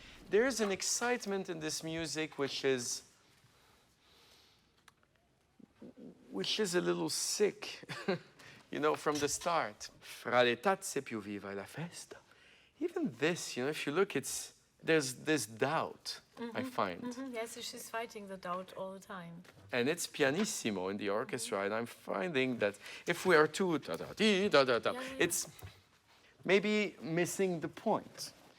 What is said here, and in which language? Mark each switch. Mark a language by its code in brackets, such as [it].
[en] There's an excitement in this music which is a little sick, you know, from the start. [it] Fra le tazze più viva la festa. [en] Even this, you know, if you look, there's this doubt, I find. Yes, she's fighting the doubt all the time. And it's pianissimo in the orchestra, and I'm finding that if we are too da-da-dee-da-da-da, it's maybe missing the point.